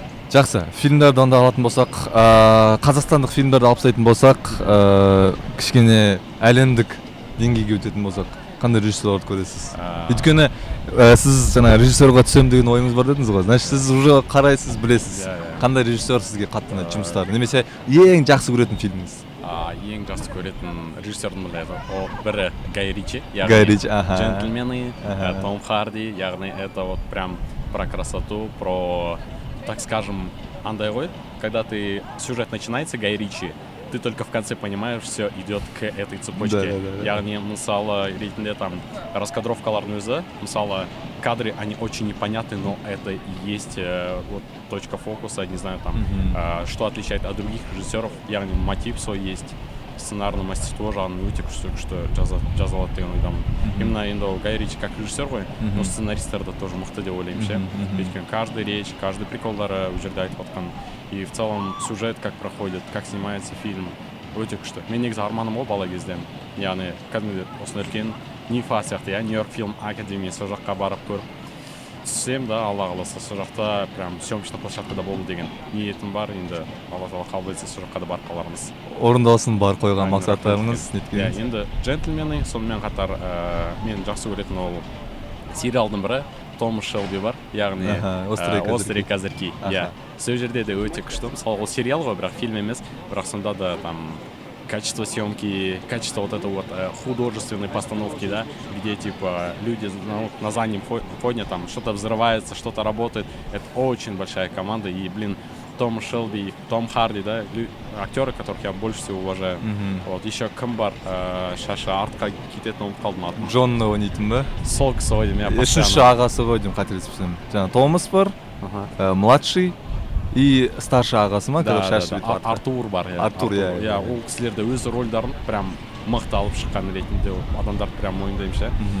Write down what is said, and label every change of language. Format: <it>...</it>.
<kk>Жақсы, фильмдерді онда алатын болсақ, қазақстандық фильмдерді алып тастайтын болсақ, кішкене әлемдік деңгейге өтетін болсақ, қандай режиссерларды көресіз? Өйткені сіз жаңа режиссерға түсем деген ойыңыз бар дедіңіз ғой. Значит, сіз уже қарайсыз, білесіз. Қандай режиссер сізге қатты ұнайды жұмыстары? Немесе ең жақсы көретін фильміңіз? Ең жақсы көретін режиссердің бірі Гай Ричи. Гай Ричи,</kk> <ru>Джентльмены, Том Харди, яғни это вот прям про красоту, про, так скажем,</ru> <kk>андай ғой,</kk> <ru>когда сюжет начинается, Гай Ричи, ты только в конце понимаешь, все идет к этой цепочке.</ru> <kk>Яғни, мысалы, ретінде</kk> <ru>там раскадровкалардың өзі, мысалы, кадры, они очень непонятны, но это и есть вот точка фокуса, не знаю, там, что отличает от других режиссеров, яғни мотив свой есть. сценарный мастерство</ru> <kk>жағынан өте күшті жазалады деген ойдамын. Именно енді ол Гай Ричи</kk> <ru>как режиссер</ru> <kk>ғой,</kk> <ru>но</ru> <kk>сценаристтер да</kk> <ru>тоже</ru> <kk>мықты деп ойлаймын ше. Өйткені</kk> <ru>каждый речь, каждый</ru> <kk>приколдары ол жерде айтып отқан.</kk> <ru>И в целом сюжет как проходит, как снимается фильм</ru> <kk>өте күшті. Мен негізі арманым ғой бала кезден. Яғни кәдімгі осындай үлкен НИФА сияқты, Нью-Йорк фильм академиясы сол жаққа барып көріп түссем да, Алла қаласа сол жақта прям съемочный площадкада болу деген ниетім бар. Енді Алла тағала қабыл етсе сол жаққа да барып қалармыз. Орындалсын бар қойған мақсаттарыңыз. Енді джентльмены, сонымен қатар мен жақсы көретін ол сериалдың бірі Том Шелби бар, яғни</kk> <ru>острые козырьки.</ru> <kk>Сол жерде де өте күшті. Мысалы ол сериал ғой, бірақ фильм емес, бірақ сонда да</kk> <ru>там качество съемки, качество вот этой вот художественной постановки, да, где типа люди на заднем фоне там что-то взрывается, что-то работает. Это очень большая команда. И, блин, Том Шелби, Том Харди, да, актеры, которых я больше всего уважаю. Вот еще</ru> <kk>кім бар, шашы артқа кететін ұмытып қалдым атын. Джон ойнайтын ба? Сол кісі ғой деймін, я Үшінші ағасы ғой деймін, қателеспесем. Жаңа Томас бар,</kk> <ru>младший и старший</ru> <kk>ағасы ма? Артур бар. Артур, иә. Ол кісілерді өз рөлдарын прям мықты алып шыққан ретінде адамдар прям мойындаймын ше.</kk>